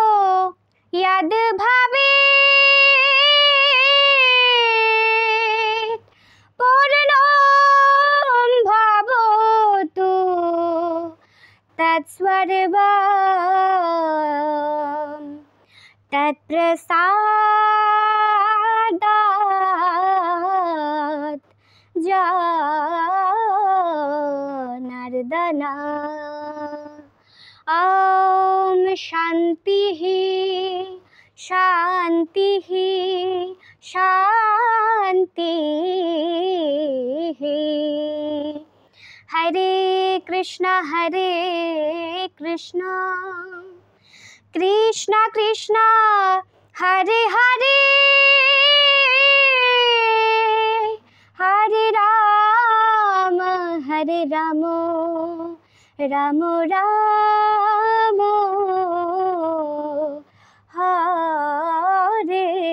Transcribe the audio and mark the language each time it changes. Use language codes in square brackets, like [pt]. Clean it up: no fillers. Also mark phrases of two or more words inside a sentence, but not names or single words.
[sa] যদ্ভবেৎ পূর্ণং ভবতু তৎসর্বং তৎপ্রসাদাৎ জনার্দন। ॐ शान्तिः शान्तिः शान्तिः। हरे कृष्ण कृष्ण कृष्ण हरे हरे हरे राम राम राम हरे हरे।